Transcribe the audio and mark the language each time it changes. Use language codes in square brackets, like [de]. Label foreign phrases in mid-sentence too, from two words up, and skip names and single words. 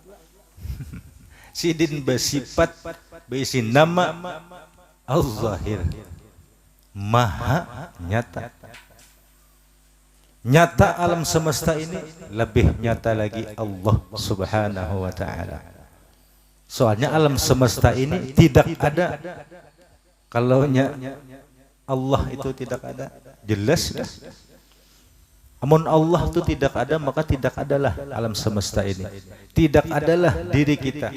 [id] Sidin bersifat berisi nama al-zahir, maha nyata. Nyata alam semesta ini, lebih nyata lagi Allah [ar] سبحانه وتعالى. [id] Soalnya alam semesta ini tidak ada kalaunya Allah itu tidak ada, jelas dah. Amun Allah itu tidak ada, maka tidak adalah alam semesta ini. Tidak adalah diri kita.